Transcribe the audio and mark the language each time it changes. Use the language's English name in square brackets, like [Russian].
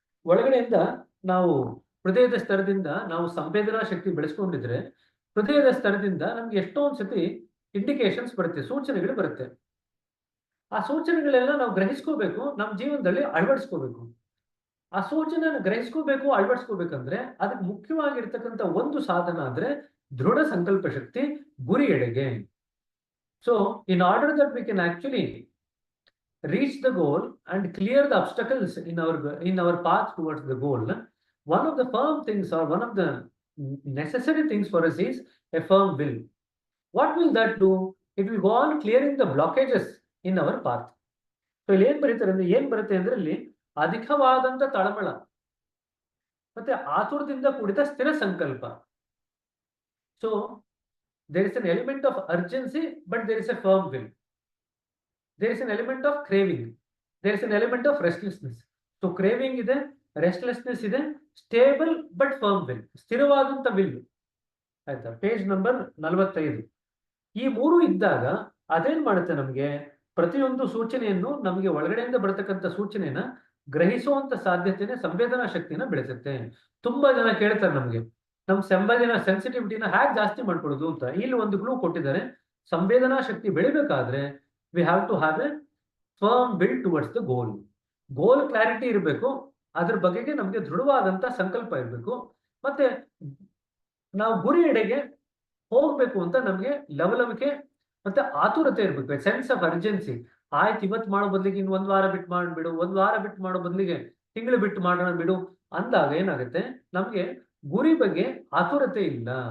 [Kannada] ಒಳಗಡೆಯಿಂದ ನಾವು ಹೃದಯದ ಸ್ತರದಿಂದ ನಾವು ಸಂವೇದನಾ ಶಕ್ತಿ ಬೆಳೆಸ್ಕೊಂಡಿದ್ರೆ, ಹೃದಯದ ಸ್ತರದಿಂದ ನಮ್ಗೆ ಎಷ್ಟೊಂದು ಸತಿ ಇಂಡಿಕೇಶನ್ಸ್ ಬರುತ್ತೆ, ಸೂಚನೆಗಳು ಬರುತ್ತೆ. ಆ ಸೂಚನೆಗಳೆಲ್ಲ ನಾವು ಗ್ರಹಿಸ್ಕೋಬೇಕು, ನಮ್ಮ ಜೀವನದಲ್ಲಿ ಅಳವಡಿಸ್ಕೋಬೇಕು. ಆ ಸೂಚನೆಯನ್ನು ಗ್ರಹಿಸ್ಕೋಬೇಕು, ಅಳವಡಿಸ್ಕೋಬೇಕಂದ್ರೆ ಅದಕ್ಕೆ ಮುಖ್ಯವಾಗಿರ್ತಕ್ಕಂಥ ಒಂದು ಸಾಧನ ಅಂದ್ರೆ ದೃಢ ಸಂಕಲ್ಪ ಶಕ್ತಿ, ಗುರಿ ಎಡೆಗೆ. So in order that we can actually [English] reach the goal and clear the obstacles in our path towards the goal, one of the firm things or one of the necessary things for us is a firm will. What will that do? It will go on clearing the blockages in our path. [Kannada] So ಇಲ್ಲಿ ಏನ್ ಬರುತ್ತೆ ಅಂದ್ರೆ ಇಲ್ಲಿ ಅಧಿಕವಾದಂತ ತಳಮಳ ಮತ್ತೆ ಆತುರದಿಂದ ಕೂಡಿದ ಸ್ಥಿರ ಸಂಕಲ್ಪ. [English] So there is an element of urgency, but there is a firm will. There is an element of craving. There is an element of restlessness. So craving ಇದೆ, restlessness ಇದೆ, stable but firm will, [Kannada] ಸ್ಥಿರವಾದಂತ will. ಆಯ್ತಾ? Page number 45. ಈ ಮೂರು ಇದ್ದಾಗ ಅದೇನ್ ಮಾಡುತ್ತೆ, ನಮ್ಗೆ ಪ್ರತಿಯೊಂದು ಸೂಚನೆಯನ್ನು, ನಮಗೆ ಒಳಗಡೆಯಿಂದ ಬರತಕ್ಕಂಥ ಸೂಚನೆನ ಗ್ರಹಿಸುವಂತ ಸಾಧ್ಯತೆನ, ಸಂವೇದನಾ ಶಕ್ತಿನ ಬೆಳೆಸುತ್ತೆ. ತುಂಬಾ ಜನ ಕೇಳ್ತಾರೆ ನಮ್ಗೆ, ನಮ್ ಸಂವೇದನಾ ಸೆನ್ಸಿಟಿವಿಟಿನ ಹ್ಯಾಕ್ ಜಾಸ್ತಿ ಮಾಡ್ಕೊಳ್ಳೋದು ಅಂತ. ಇಲ್ಲಿ ಒಂದು ಕ್ಲೂ ಕೊಟ್ಟಿದ್ದಾರೆ. ಸಂವೇದನಾ ಶಕ್ತಿ ಬೆಳಿಬೇಕಾದ್ರೆ [English] we have to have a firm will towards the goal. [Kannada] Goal clarity ಇರಬೇಕು, ಅದ್ರ ಬಗೆಗೆ ನಮ್ಗೆ ದೃಢವಾದಂತ ಸಂಕಲ್ಪ ಇರಬೇಕು, ಮತ್ತೆ ನಾವು ಗುರಿ ಎಡೆಗೆ ಹೋಗ್ಬೇಕು ಅಂತ ನಮ್ಗೆ ಲವಲವಿಕೆ ಮತ್ತೆ ಆತುರತೆ ಇರ್ಬೇಕು, [English] Sense of urgency. [Kannada] ಆಯ್ತು, ಇವತ್ತು ಮಾಡೋ ಬದಲಿಗೆ ಇನ್ನು ಒಂದ್ ವಾರ ಬಿಟ್ಟು ಮಾಡ್ಬಿಡು, ಒಂದ್ ವಾರ ಬಿಟ್ಟು ಮಾಡೋ ಬದಲಿಗೆ ತಿಂಗಳು ಬಿಟ್ಟು ಮಾಡೋಣ ಬಿಡು ಅಂದಾಗ ಏನಾಗುತ್ತೆ, ನಮ್ಗೆ ಗುರಿ ಬಗ್ಗೆ ಆತುರತೆ ಇಲ್ಲ.